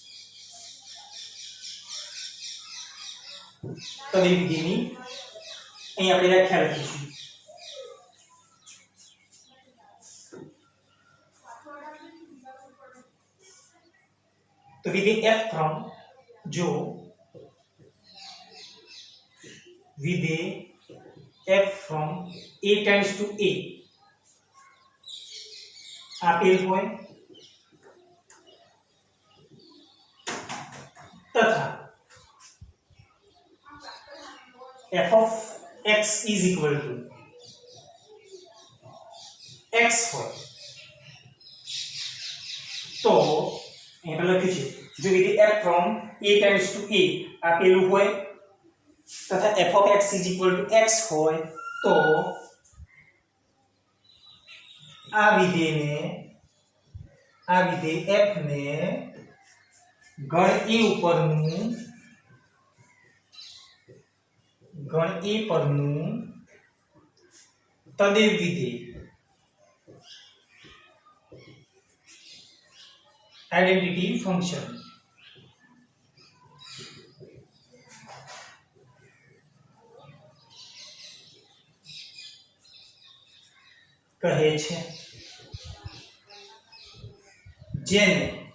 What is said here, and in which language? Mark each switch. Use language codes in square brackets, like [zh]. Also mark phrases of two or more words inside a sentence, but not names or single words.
[gu] તદેવ વિધેયની અહીં આપણે વ્યાખ્યા લખીશું. તો વિધેય [en] f from [gu] જો વિધેય [en] f from a tends to a [gu] આપેલ હોય [en] તથા f of x is equal to x હોય [gu] તો અહીંયા લખ્યું છે જો વિધેય [en] f from a tends to a [gu] આપેલું હોય તથા [en] f of x is equal to x [gu] હોય તો આ વિધેય f ને ગણ a પરનું તદેવ વિધેય [en] identity function [gu] કહે છે, જેને